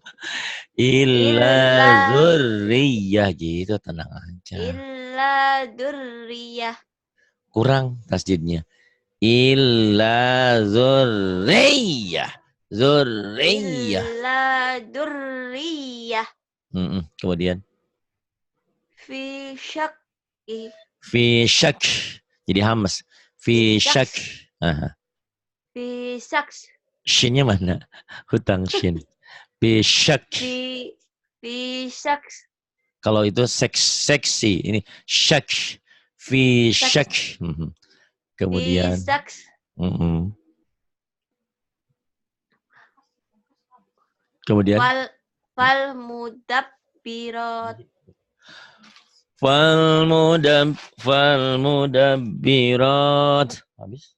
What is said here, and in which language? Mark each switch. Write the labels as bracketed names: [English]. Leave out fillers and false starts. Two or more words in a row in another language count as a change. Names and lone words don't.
[Arabic] Illa zurriyah [Indonesian] gitu, tenang aja. [Arabic] Illa durriyah. [Indonesian] Kurang tasjidnya. [Arabic] Illa zurriyah. Zurriyah. Illa durriyah. [Indonesian] Kemudian. [Arabic] Fi syakki. Fi syak. [Indonesian] Jadi hamas. [Arabic] Fi syak. Fi syaks. [Indonesian] Shinnya mana? Hutang shin. [Arabic] Fi syak. Fi syaks. [Indonesian] Kalau itu seksi. Ini syak. [Arabic] Fi syak. Kemudian. Fi syaks. [Indonesian] Kemudian. [Arabic] Fal mudabbirat. Fal mudabbirat. Habis?